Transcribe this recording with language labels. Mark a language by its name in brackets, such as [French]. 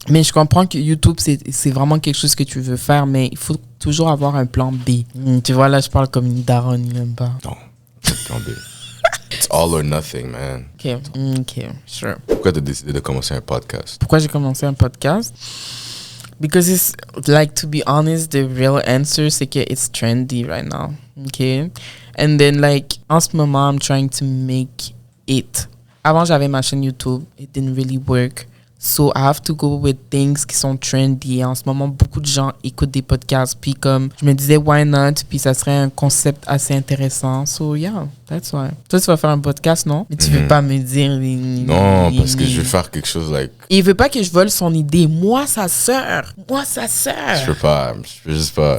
[French] Mais je comprends que YouTube, c'est vraiment quelque chose que tu veux faire, mais il faut toujours avoir un plan B. Tu vois, là, je parle comme une daronne, même pas. Non, c'est le plan B. [English] It's all or nothing, man. Ok, sure. [French] Pourquoi tu as décidé de commencer un podcast? Pourquoi j'ai commencé un podcast? [English] Because it's, like, to be honest, the real answer, [French] c'est que [English] it's trendy right now. Okay? And then, like, [French] en ce moment, [English] I'm trying to make it. [French] Avant, j'avais ma chaîne YouTube. [English] It didn't really work. So, I have to go with things [French] qui sont trendy. En ce moment, beaucoup de gens écoutent des podcasts. Puis, comme, je me disais, [English] why not? [French] Puis, ça serait un concept assez intéressant. [English] So, yeah, that's why. [French] Toi, tu vas faire un podcast, non? Mais tu veux pas me dire... Non, parce que je veux faire quelque chose, like... Il veut pas que je vole son idée. Moi, sa sœur. Je peux pas, je peux juste pas.